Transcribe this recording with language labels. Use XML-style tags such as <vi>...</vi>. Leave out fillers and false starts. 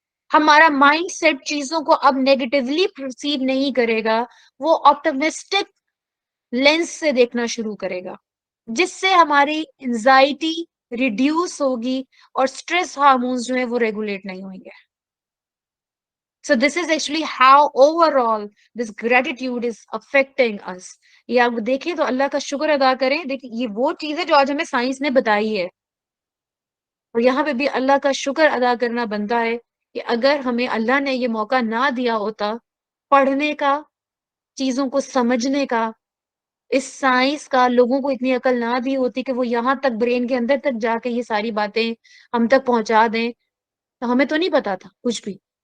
<ur>ہمارا mind set چیزوں کو اب نیگیٹولی پرسیو نہیں کرے گا, وہ آپٹمسٹک لینس سے دیکھنا شروع کرے گا, جس سے ہماری انزائٹی ریڈیوس ہوگی اور اسٹریس ہارمونز جو ہیں وہ ریگولیٹ نہیں ہوئیں گے.</ur> <en>So this is actually how overall this gratitude is affecting us.</en> <ur>یہ آپ دیکھیں تو اللہ کا شکر ادا کریں. دیکھیں یہ وہ چیز ہے جو آج ہمیں سائنس نے بتائی ہے, اور یہاں پہ بھی اللہ کا شکر ادا کرنا بنتا ہے کہ اگر ہمیں اللہ نے یہ موقع نہ دیا ہوتا پڑھنے کا, چیزوں کو سمجھنے کا, اس سائنس کا, لوگوں کو اتنی عقل نہ دی ہوتی کہ وہ یہاں تک برین کے اندر تک جا کے یہ ساری باتیں ہم تک پہنچا دیں, تو ہمیں تو نہیں پتا تھا کچھ بھی.</ur>